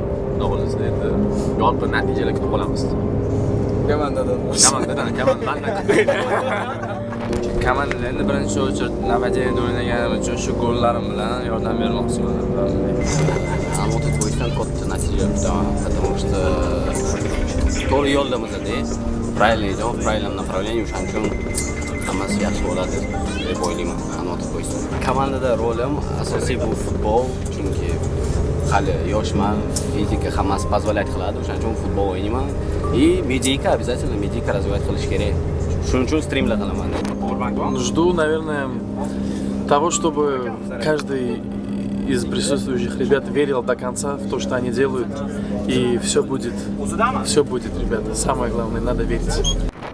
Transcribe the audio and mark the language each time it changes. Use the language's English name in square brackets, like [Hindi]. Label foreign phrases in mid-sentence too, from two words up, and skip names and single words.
[Uzbek] Xudo xolasa endi yorqin natijalar kutib qolamiz. Komandadan Komandada endi birinchi o'chir Navajayda o'ynaganim uchun shu gollarim bilan yordam bermoqchiman. Almota bo'yidan katta natija kutaman, [Russian] потому что [Uzbek] to'g'ri yo'ldamizda, [Russian] правильно идем, в правильном направлении, [Uzbek] o'shaning uchun hammasi yaxshi bo'ladi deb o'ylayman. Almota bo'yidan. Komandada rolim asosiy bu futbol, chunki hali yoshman, fizika hammasi позволять qiladi, o'shaning uchun futbol o'ynayman. [Russian] И медийка обязательно медийка развивать [Uzbek] qilish kerak. Shuning uchun strimlar qilaman. [Russian] Жду, наверное, того, чтобы каждый из присутствующих ребят верил до конца в то, что они делают, и все будет, ребята. Самое главное, надо верить.